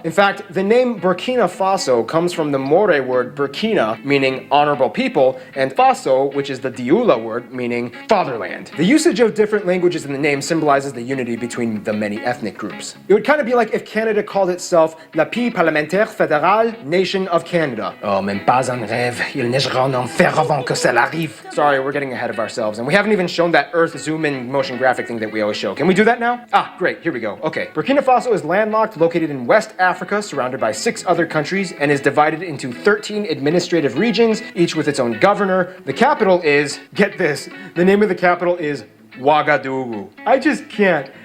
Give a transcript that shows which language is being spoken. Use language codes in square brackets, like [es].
[en] In fact, the name Burkina Faso comes from the More word Burkina, meaning honorable people, and Faso, which is the Dioula word, meaning fatherland. The usage of different languages in the name symbolizes the unity between the many ethnic groups. It would kind of be like if Canada called itself La Pays Parlementaire Fédérale Nation of Canada. [fr] Oh, même pas un rêve, il neigera en enfer avant que ça arrive. [en] Sorry, we're getting ahead of ourselves, and we haven't even shown that Earth zoom-in motion graphic thing that we always show. Can we do that now? Ah, great, here we go. Okay, Burkina Faso is landlocked, located in West Africa, surrounded by 6 other countries, and is divided into 13 administrative regions, each with its own governor. The capital is, get this, the name of the capital is Ouagadougou. I just can't.